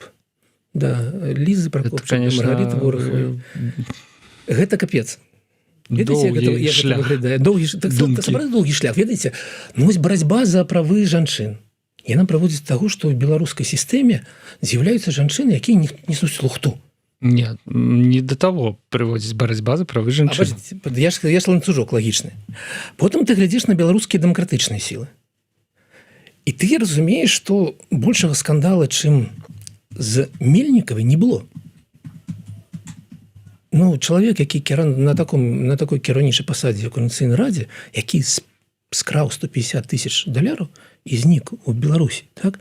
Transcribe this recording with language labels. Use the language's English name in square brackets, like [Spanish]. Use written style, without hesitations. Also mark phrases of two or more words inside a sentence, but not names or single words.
[Russian] Да, Лизы Прокопчук, Маргарита Горохова. [Belarusian] Гэта капец. Доўгі шлях. Доўгі шлях, ведаеце? Вось барацьба за правы жанчын. Яна праводзіць таго, што ў беларускай сістэме з'яўляюцца жанчыны, якія несуць лухту. [Russian] Нет, не до того [Belarusian] приводзіць барацьба за правы жанчын. Я ж ланцужок лагічны. Потым ты глядзіш на беларускія дэмакратычныя сілы. І ты разумееш, што большага скандала, чым з Мельнікавай, не было. Чалавек, які на такой кіраўнічай пасадзе ў Коордынацыйнай радзе, які скраў 150 тысяч доляраў і знік у Беларусі, так?